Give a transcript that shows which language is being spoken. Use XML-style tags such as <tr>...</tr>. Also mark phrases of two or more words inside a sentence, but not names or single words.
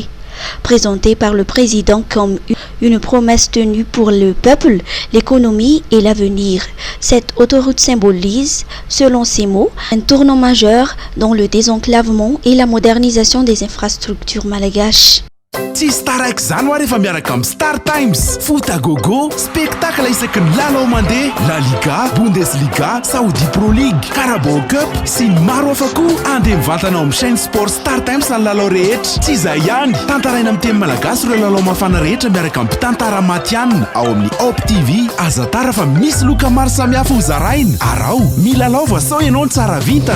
<fr>Présenté par le président comme une promesse tenue pour le peuple, l'économie et l'avenir. Cette autoroute symbolise, selon ses mots, un tournant majeur dans le désenclavement et la modernisation des infrastructures malgaches.</fr> <mg>Tsy staraiky zany ho rehefa miaraka amin'ny Star Times.</mg> <fr>Foot à gogo,</fr> <mg>spectacle isaky ny lalao mandeha, La Liga, Bundesliga, Saudi Pro League, Carabao Cup sy ny maro hafa koa. Andeha mivantana ao amin'ny chaîne sport Star Times ny lalao rehetra. Tsy izay ihany, tantaraina amin'ny teny malagasy ireo lalao mafana rehetra miaraka amin'ny mpitantara matianina ao amin'ny Op TV. Aza tara fa misy loka maro samihafa ho zaraina. Arao, milalao voasao ianao ny tsara vintana.</mg>